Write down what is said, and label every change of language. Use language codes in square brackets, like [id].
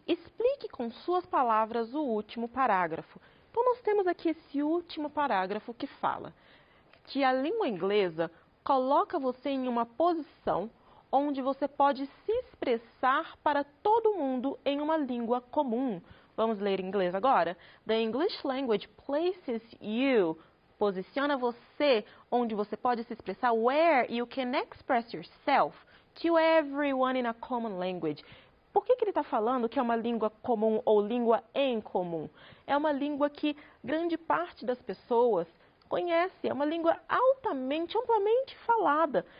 [pt] Explique com suas palavras o último parágrafo. Então, nós temos aqui esse último parágrafo que fala que a língua inglesa coloca você em uma posição onde você pode se expressar para todo mundo em uma língua comum. Vamos ler em inglês agora? [en] The English language places you... [pt] Posiciona você onde você pode se expressar, [en] where you can express yourself to everyone in a common language. [pt] Por que ele está falando que é uma língua comum ou língua em comum? É uma língua que grande parte das pessoas conhece, é uma língua altamente, amplamente falada.